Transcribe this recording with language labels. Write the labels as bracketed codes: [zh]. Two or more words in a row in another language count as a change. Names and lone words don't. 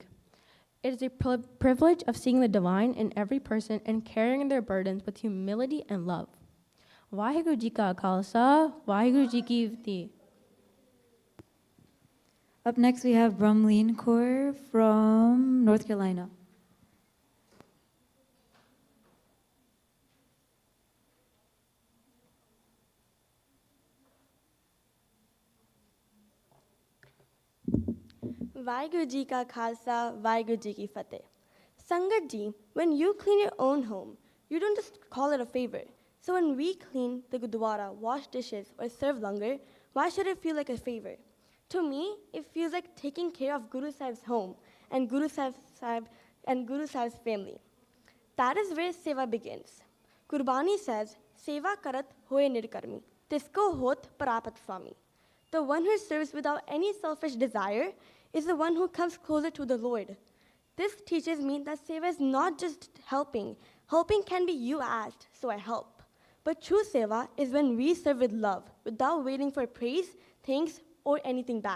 [en] It is a privilege of seeing the divine in every person and carrying their burdens with humility and love. [pa] ਵਾਹਿਗੁਰੂ ਜੀ ਕਾ ਖ਼ਾਲਸਾ, ਵਾਹਿਗੁਰੂ ਜੀ ਕੀ ਫ਼ਤਹਿ. [en] Up next, we have Brumleen Kaur from North Carolina. [pa] ਵਾਹਿਗੁਰੂ ਜੀ ਕਾ ਖ਼ਾਲਸਾ, ਵਾਹਿਗੁਰੂ ਜੀ ਕੀ ਫ਼ਤਹਿ. ਸੰਗਤ ਜੀ, [en] when you clean your own home, you don't just call it a favor. So when we clean the Gurdwara, wash dishes, or serve langar, why should it feel like a favor? To me, it feels like taking care of Guru Sahib's home and Guru Sahib's family. That is where seva begins. Gurbani says, [pa] ਸੇਵਾ ਕਰਤ ਹੋਇ ਨਿਹਕਰਮੀ, ਤਿਸੁ ਕਉ ਹੋਤ ਪਰਾਪਤਿ ਸੁਆਮੀ. [en] The one who serves without any selfish desire is the one who comes closer to the Lord. This teaches me that seva is not just helping. Helping can be you asked, so I help. But true seva is when we serve with love, without waiting for praise, thanks, or anything back.